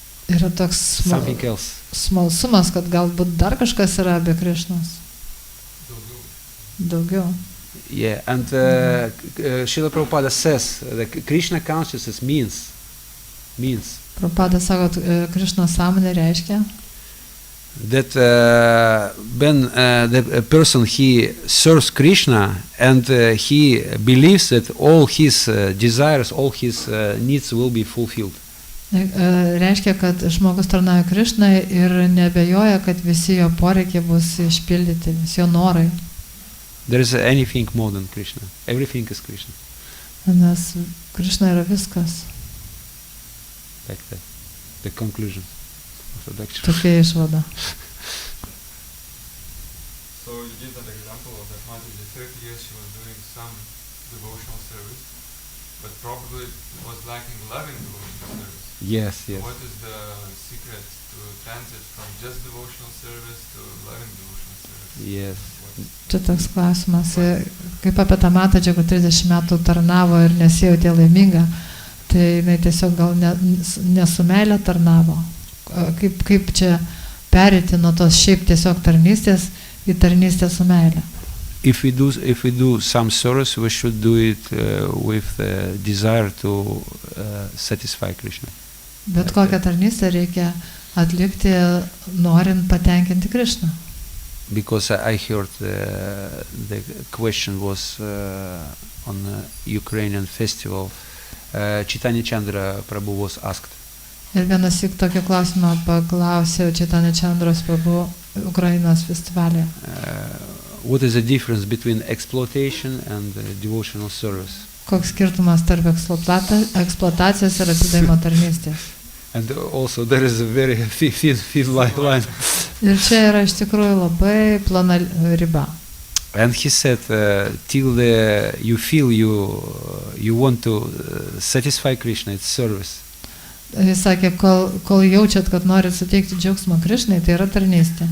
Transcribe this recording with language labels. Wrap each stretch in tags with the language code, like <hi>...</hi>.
<lt>Yra toks smalsumas, kad galbūt dar kažkas yra be Krišnos. Daugiau.</lt> <en>Yeah, and Srila Prabhupada says that Krishna consciousness means.</en> <lt>Prabhupada sako, kad Krišnos sąmonė reiškia,</lt> <en>that when the person he serves Krishna and he believes that all his desires, all his needs will be fulfilled.</en> <lt>Reiškia, kad žmogus tarnauja Krišnai ir neabejoja, kad visi jo poreikiai bus išpildyti, visi jo norai.</lt> <en>There is anything more than Krishna. Everything is Krishna.</en> <lt>Nes Krišna yra viskas.</lt> <en>Like that. The conclusion of the lecture.</en> <lt>Tokia išvada.</lt> <en>So you give that example of that Mataji, 30 years she was doing some devotional service, but probably was lacking loving devotional service. Yes. So what is the secret to transit from just devotional service to loving devotional service? Yes.</en> <lt>Čia toks klausimas, kaip apie tą Mataji, kur 30 metų tarnavo ir nesijautė laiminga, tai jinai tiesiog gal nesu meilė tarnavo. Kaip čia perėti nuo tos šiaip tiesiog tarnystės į tarnystę su meilė.</lt> <en>If we do some service, we should do it with the desire to satisfy Krishna.</en> <lt>Bet kokią tarnystę reikia atlikti norint patenkinti Krishną.</lt> <en>Because I heard the question was on a Ukrainian festival. Chaitanya Chandra Prabhu was asked.</en> <lt>Ir vienąsyk tokį klausimą paklausė Chaitanya Chandros Prabhu Ukrainos festivalyje.</lt> <en>What is the difference between exploitation and devotional service?</en> <lt>Koks skirtumas tarp eksploatacijos ir atsidavimo tarnystės?</lt> <en>And also there is a very thin line.</en> <lt>Ir čia yra iš tikrųjų labai plona riba.</lt> <en>And he said, till you feel you want to satisfy Krishna, it's service.</en> <lt>Jis sakė, kol jaučiat, kad norit suteikti džiaugsmą Krishnai, tai yra tarnystė.</lt>